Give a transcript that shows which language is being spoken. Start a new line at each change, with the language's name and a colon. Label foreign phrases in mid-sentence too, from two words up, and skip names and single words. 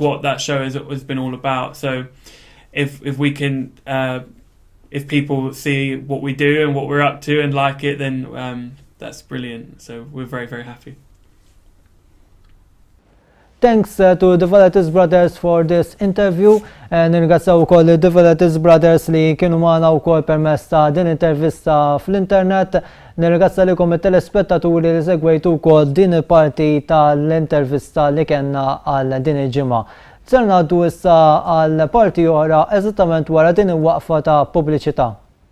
English: what that show has been all about. So if we can, if people see what we do and what we're up to and like it, then that's brilliant. So we're very, very happy. Thanks to the Valaitis brothers for this interview.
Maltese: Nirgazzaw ukoll
English: the Valaitis brothers
Maltese: li kienu magħna wkoll permezz ta' din intervista fl-internet. Nirgazza likom it-telespettaturi li segwejtu wkoll din il-parti tal-intervista li kellna għal din il-ġimgħa. Ser ngħaddu issa għal parti oħra eżattament wara din il-waqfa ta' pubbliċità.